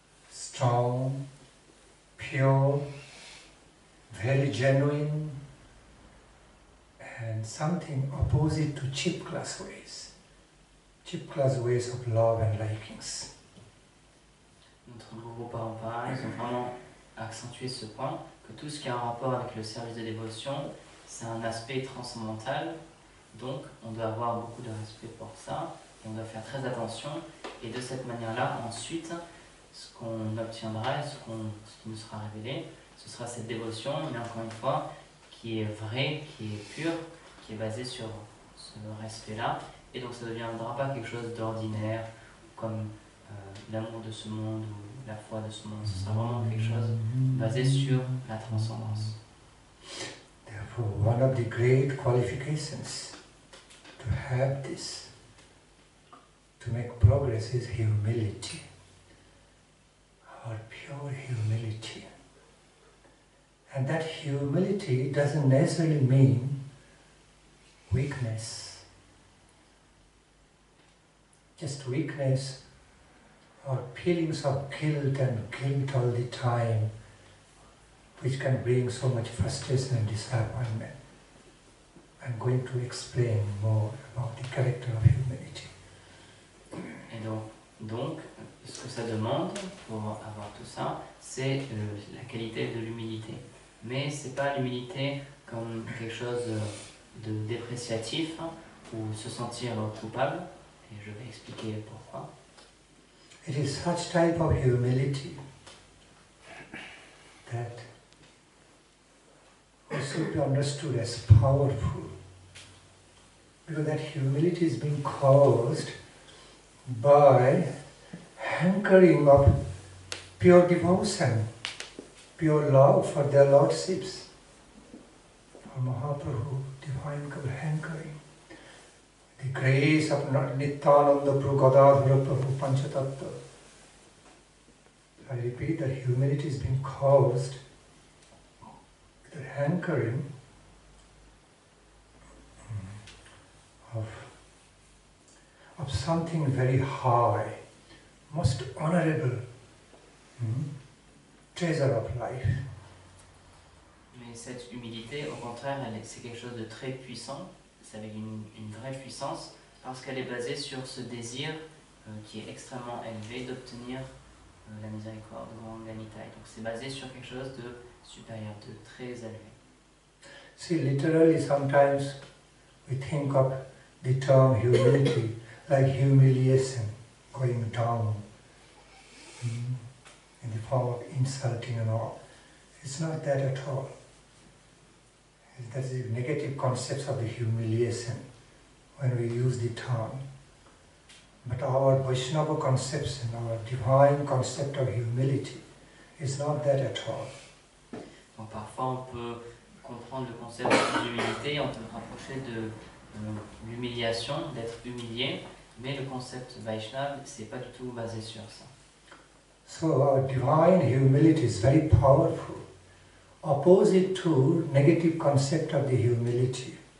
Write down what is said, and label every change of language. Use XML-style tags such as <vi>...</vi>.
<en>strong, pure, very genuine, and something opposite to cheap class ways of love and likings.</en> <fr>Notre nouveau parents, ils ont vraiment accentué ce point, que tout ce qui a un rapport avec le service de dévotion, c'est un aspect transcendantal, donc on doit avoir beaucoup de respect pour ça, et on doit faire très attention, et de cette manière-là, ensuite, ce qu'on obtiendra, ce qui nous sera révélé, ce sera cette dévotion, mais encore une fois, qui est vraie, qui est pure, qui est basée sur ce respect-là, et donc ça ne deviendra pas quelque chose d'ordinaire, comme l'amour de ce monde ou la foi de ce monde, ce sera vraiment quelque chose basé sur la transcendance.</fr> <en>Therefore, one of the great qualifications to have this, to make progress, is humility, or pure humility. And that humility doesn't necessarily mean weakness. Just weakness or feelings of guilt all the time, which can bring so much frustration and disappointment. I'm going to explain more about the character of humility.</en> <fr>Et donc, ce que ça demande pour avoir tout ça, c'est la qualité de l'humilité. Mais c'est pas l'humilité comme quelque chose de dépréciatif ou se sentir coupable. Et je vais expliquer pourquoi.</fr> <en>It is such type of humility that should be understood as powerful, because that humility is being caused by hankering of pure devotion, pure love for their lordships, for Mahaprabhu, divine hankering. The grace of Nityananda Prabhu Gadadhara Prabhu Panchatattva. I repeat that humility is being caused with the hankering of something very high, most honorable, treasure of life.</en> <fr>Mais cette humilité, au contraire, c'est quelque chose de très puissant. C'est avec une vraie puissance, parce qu'elle est basée sur ce désir qui est extrêmement élevé d'obtenir la miséricorde ou l'amitié. Donc c'est basé sur quelque chose de supérieur, de très élevé.</fr> <en>See, literally sometimes we think of the term humility like humiliation, going down in the form of insulting and all. It's not that at all. That's the negative concepts of the humiliation when we use the term. But our Vaishnava conception, our divine concept of humility is not that at all.</en> <fr>Donc parfois on peut comprendre le concept d'humilité, on peut le rapprocher de l'humiliation, d'être humilié, mais le concept Vaishnava, c'est pas du tout basé sur ça.</fr> <en>So our divine humility is very powerful. Opposite to negative concept of the humility.</en>